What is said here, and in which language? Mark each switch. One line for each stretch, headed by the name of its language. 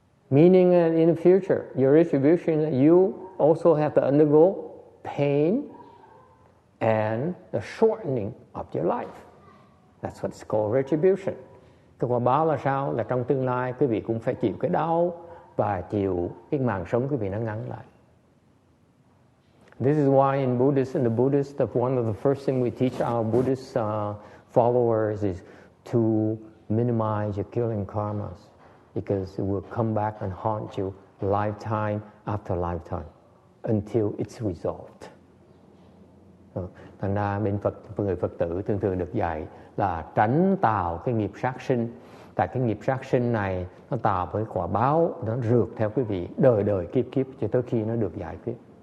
English: Meaning in the future, your retribution, you also have to undergo pain and the shortening of your life. That's what's called retribution.
Vietnamese: Cái quả báo là sao? Là trong tương lai quý vị cũng phải chịu cái đau và chịu cái màng sống quý vị nó ngắn lại.
English: This is why in the Buddhist, one of the first things we teach our Buddhist followers is to minimize your killing karmas. Because it will come back and haunt you lifetime after lifetime until it's resolved.
Vietnamese: Thành ra người Phật tử thường được dạy là tránh tạo cái nghiệp sát sinh. Tại cái nghiệp sát sinh này nó tạo với quả báo, nó rượt theo quý vị đời kiếp cho tới khi nó được giải quyết.